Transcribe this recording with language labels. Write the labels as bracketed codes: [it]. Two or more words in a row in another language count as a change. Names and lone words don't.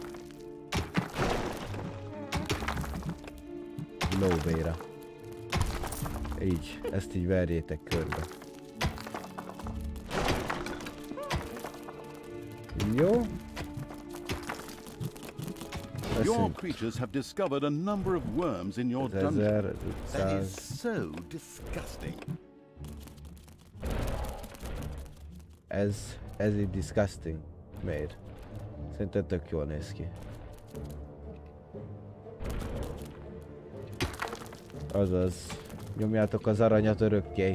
[hu] Lóvéra. Így, ezt így verjétek körbe. Jó. [en] Your creatures have discovered a number of worms in your dungeon. That is 1500. so disgusting. [hu] Ez így disgusting. Miért? Szerintem tök jól néz ki. Azaz. Nyomjátok az aranyat örökké.